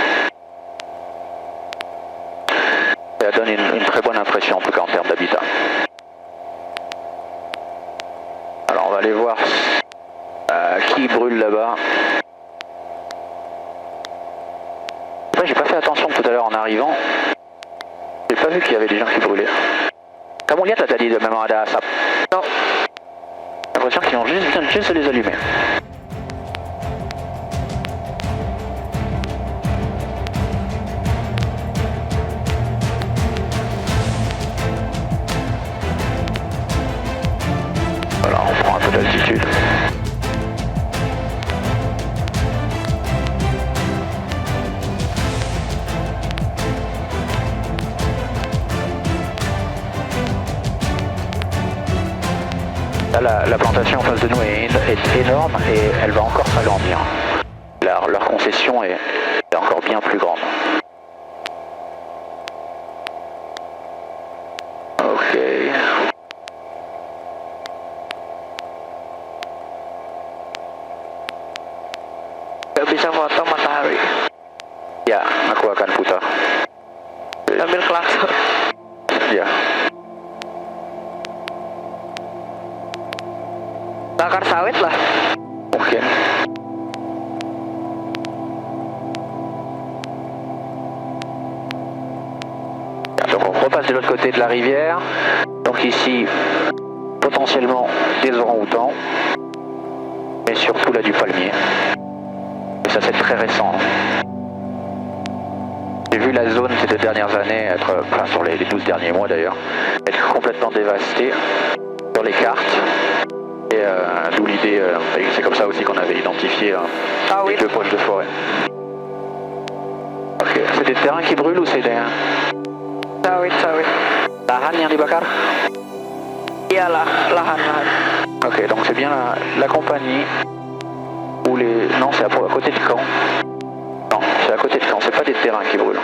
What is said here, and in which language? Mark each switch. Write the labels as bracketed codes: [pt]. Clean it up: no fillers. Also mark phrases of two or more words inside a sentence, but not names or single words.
[fr] Ça donne une très bonne impression en tout cas en termes d'habitat. Alors on va aller voir qui brûle là-bas. J'ai pas fait attention tout à l'heure en arrivant. J'ai pas vu qu'il y avait des gens qui brûlaient. [id] Kamu lihat tadi memang ada asap? [fr] Non. J'ai l'impression qu'ils ont juste les allumer. Voilà, on prend un peu d'altitude. Là, la plantation en face de nous est énorme et elle va encore s'agrandir. Leur concession est encore bien plus grande. Ok. [id] Gak bisa foto matahari. Ya, aku akan putar. Sambil klakson. Ya. Bakar sawit lah. Mungkin. [fr] Donc on repasse de l'autre côté de la rivière. Donc ici, potentiellement des orang-outans. Mais surtout là du palmier. Et ça c'est très récent. J'ai vu la zone ces 2 dernières années, enfin sur les 12 derniers mois d'ailleurs, être complètement dévastée sur les cartes. Et d'où l'idée, c'est comme ça aussi qu'on avait identifié les 2 poches de forêt. Ok, c'est des terrains qui brûlent ou c'est des... [id] Sawit. Lahan yang dibakar? Iya lahan. [fr] Ok, donc c'est bien la compagnie ou les... Non, c'est à côté de Caen. Non, c'est à côté de Caen, c'est pas des terrains qui brûlent.